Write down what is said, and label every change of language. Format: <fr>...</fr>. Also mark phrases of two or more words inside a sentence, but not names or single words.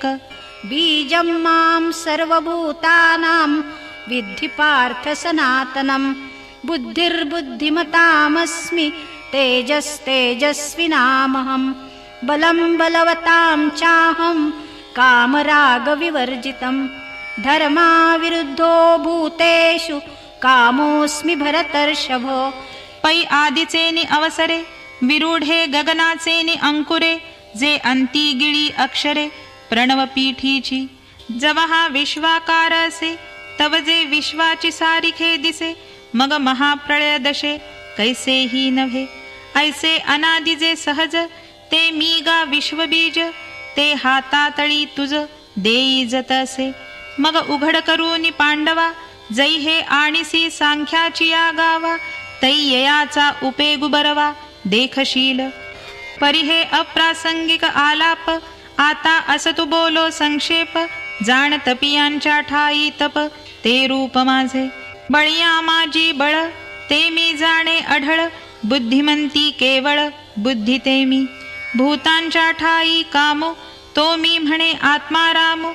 <sa>बीजं मां सर्वभूतानां, विद्धि पार्थ सनातनं. बुद्धिर्बुद्धिमतामस्मि, तेजस्तेजस्विनामहं. बलं बलवतां चाहं, कामरागविवर्जितं. धर्माविरुद्धो भूतेषु, कामोऽस्मि भरतर्षभो.</sa> <mr>पै आदिचेनि अवसरे, विरूढे गगनाचेनि अंकुरे. जे अंती गिळी अक्षरे, प्रणव पीठीची. जवहा विश्वाकार असे, तव जे विश्वाची सारिखे दिसे. मग महाप्रळय दशे, कैसेही नव्हे. ऐसे अनादि जे सहज, ते मी गा विश्वबीज. ते हातातळी तुझ, देई जत असे. मग उघड करूनी पांडवा, जै हे आणिसी सांख्याची या गावा. तै ययाचा उपेगु बरवा, देखशील. परी हे अप्रासंगिक आलाप, आता असतु बोलो संक्षेप. जाण तपियांच्या ठाई तप, ते रूप माझे. बळिया माझी बळ, ते मी जाणे अढळ. बुद्धिमंती केवळ, बुद्धी ते मी. भूतांच्या ठाई कामो, तो मी म्हणे आत्मारामो.</mr>